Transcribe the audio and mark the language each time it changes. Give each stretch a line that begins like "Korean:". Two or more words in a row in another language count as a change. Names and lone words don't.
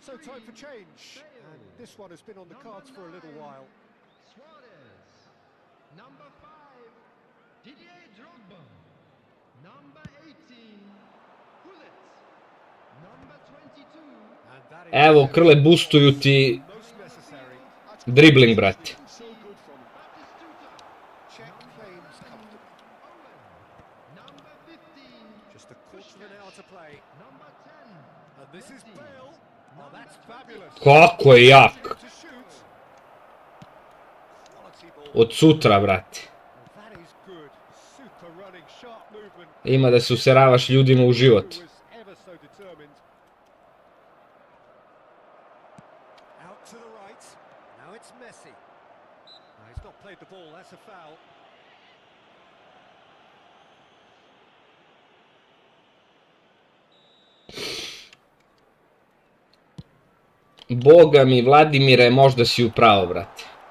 English: So time for change. And this one has been on the cards for a little while. Suarez. Number 5. Didier Drogba. Number 18. Hullet. Number 22. And that is
Serbian: Evo, Krle, boostuju ti
English: most necessary.
Serbian: dribling, brate.
English: So good from him. Batistuta. Check claims comfortable. Owen. Number 15. Just a quarter of an hour to play. Number 10. And this is Bale. Oh, that's fabulous.
Serbian: Kako je jak.
English: To shoot. Quality ball.
Serbian: Od sutra, brate.
English: Well, that is good. Super running, sharp movement.
Serbian: Ima da se useravaš ljudima u život.
English: Who was ever so determined. Out to the right. Now it's Messi. No, he's not played the ball. That's a foul.
Serbian: Boga mi, Vladimire, možda si u pravo, brate.